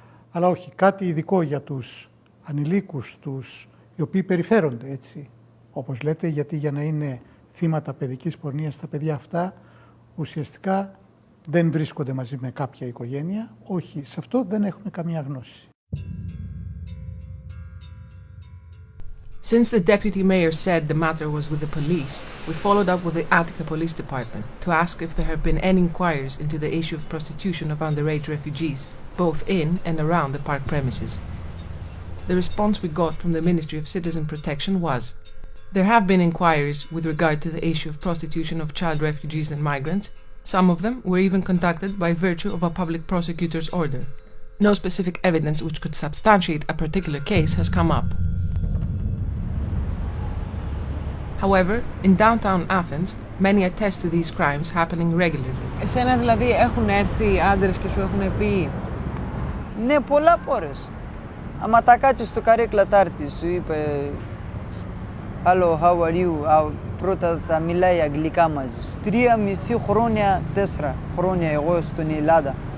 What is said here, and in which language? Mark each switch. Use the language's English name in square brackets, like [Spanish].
[Greek] Αλλά όχι, κάτι ειδικό για τους ανηλίκους, οι οποίοι περιφέρονται έτσι, όπως λέτε, γιατί για να είναι θύματα παιδικής πορνείας τα παιδιά αυτά ουσιαστικά δεν βρίσκονται μαζί με κάποια οικογένεια. Όχι, σε αυτό δεν έχουμε καμία γνώση. [English] Since the deputy mayor said the matter was with the police, we followed up with the Attica Police Department to ask if there have been any inquiries into the issue of prostitution of underage refugees, both in and around the park premises. The response we got from the Ministry of Citizen Protection was, there have been inquiries with regard to the issue of prostitution of child refugees and migrants. Some of them were even conducted by virtue of a public prosecutor's order. No specific evidence which could substantiate a particular case has come up. However, in downtown Athens, many attest to these crimes happening regularly. [Greek] Εσένα δηλαδή έχουν έρθει άντρες και σου έχουν πει? Ναι, πολλά φορές. Άμα τα κάτσεις στο καρέκλα τάρτη σου είπε [English] «Hello, how are you?» [Greek] Πρώτα τα μιλάει αγγλικά μαζί σου. 3,5 χρόνια, 4 χρόνια εγώ στην Ελλάδα.